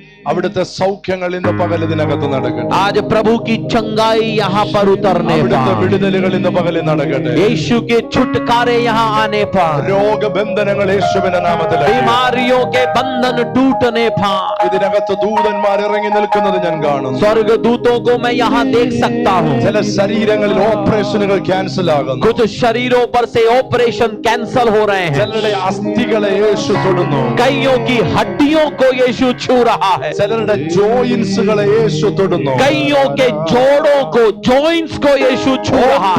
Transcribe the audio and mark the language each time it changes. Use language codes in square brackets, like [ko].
[ml] അവിടുത്തെ സൗഖ്യങ്ങൾ ഇന്ന് പകൽ ഇതിനകത്ത് നടക്കട്ടെ. [hi] आज प्रभु की चंगाई यहाँ पर उतरने [ml] അവിടുത്തെ [hi] पर, [ml] വിടുതലുകൾ ഇന്ന് പകൽ നടക്കട്ടെ. [hi] यीशु के छुटकारे यहाँ आने पर, [ml] രോഗബന്ധനങ്ങൾ യേശുവിന്റെ നാമത്തിൽ [hi] बीमारियों के बंधन टूटने पर, [ml] ഇതിനകത്ത് ദൂതന്മാർ ഇറങ്ങി നിൽക്കുന്നത് ഞാൻ കാണുന്നു. [hi] स्वर्ग दूतों को मैं यहाँ देख सकता हूँ। [ml] ചില ശരീരങ്ങളിൽ ഓപ്പറേഷനുകൾ ക്യാൻസൽ ആകുന്നു. [hi] कुछ शरीरों पर से ऑपरेशन कैंसल हो रहे हैं। [ml] ചിലരുടെ അസ്ഥികളെ യേശു തൊടുന്നു. [hi] कईयों की हड्डियों को यीशु छू रहा है। [ml] ചിലരുടെ ജോയിന്റ്സുകളെ യേശു തൊടുന്നു. [hi] कईयों के जोड़ों को, जॉइंट्स को यीशु छू रहा है।